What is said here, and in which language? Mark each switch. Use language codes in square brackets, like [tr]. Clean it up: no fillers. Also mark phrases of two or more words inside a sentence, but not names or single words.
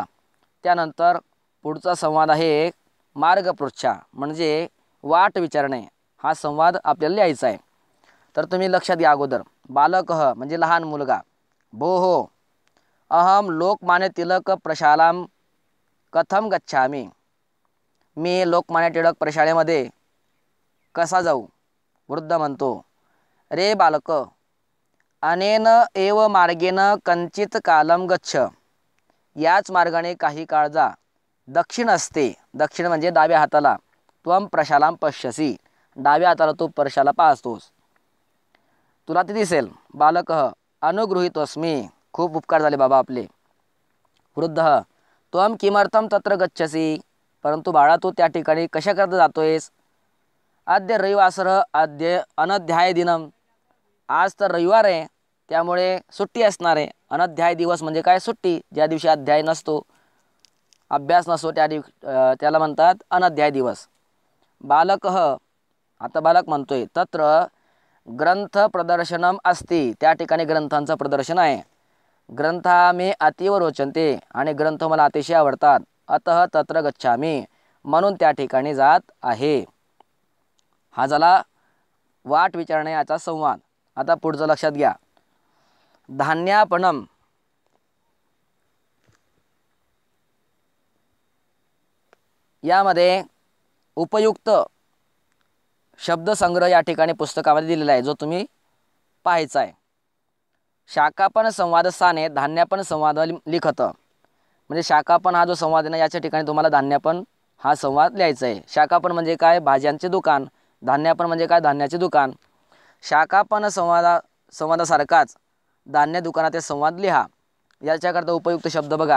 [mr] त्यानंतर पुढचा संवाद आहे मार्गपृच्छा. म्हणजे वाट विचारणे. हा संवाद आपल्याला लिहायचा आहे. तर तुम्ही लक्षात घ्या. अगोदर बालक म्हणजे लहान मुलगा. [sa] भोः अहम लोकमान्य टिळक प्रशालां कथम गच्छामि. [mr] मी लोकमान्य टिळक प्रशालेमध्ये कसा जाऊ? वृद्ध म्हणतो [sa] रे बालक अनेन एव मार्गेन कंचित कालम गच्छ. [mr] याच मार्गाने काही काळ जा. दक्षिण असते. दक्षिण म्हणजे डाव्या हाताला. [sa] त्वम प्रशालां पश्यसि. [mr] डाव्या हाताला तू प्रशाला पाहतोस, तुला ते दिसेल. [sa] बालक अनुगृहीतोस्मी. [mr] खूप उपकार झाले बाबा आपले. [sa] वृद्ध त्वम किमर्थम तत्र गच्छसि. [mr] परंतु बाळा तू त्या ठिकाणी कशा करता जातोयस? [sa] अद्य रविवासर अद्य अनध्याय दिनम. [mr] आज तर रविवार आहे, त्यामुळे सुट्टी असणार आहे. अनध्याय दिवस म्हणजे काय? सुट्टी. ज्या दिवशी अध्याय नसतो, अभ्यास नसतो, त्याला म्हणतात अनध्याय दिवस. बालक आता बालक म्हणतोय [sa] तत्र ग्रंथ प्रदर्शनम अस्ति. [mr] त्या ठिकाणी ग्रंथांचं प्रदर्शन आहे. [sa] ग्रंथा मे अतीव रोचन्ते. [mr] आणि ग्रंथ मला अतिशय आवडतात. [sa] अतः तत्र गच्छामि. [mr] म्हणून त्या ठिकाणी जात आहे. हा झाला वाट विचारणे याचा संवाद. आता पुढचं लक्षात घ्या. धान्यापणम. यामध्ये उपयुक्त शब्दसंग्रह या ठिकाणी पुस्तकामध्ये दिलेला आहे, जो तुम्ही पाहायचा आहे. [sa] शाखापन संवाद स्थाने धान्यापन संवाद लिखत. [mr] म्हणजे शाखापन हा जो संवाद आहे ना, याच्या ठिकाणी तुम्हाला धान्यापन हा संवाद लिहायचा आहे. शाखापन म्हणजे काय? भाज्यांचे दुकान. धान्यापन म्हणजे काय? धान्याचे दुकान. शाखापन संवादासारखाच धान्य दुकानातील संवाद लिहा. याच्याकरता उपयुक्त शब्द बघा.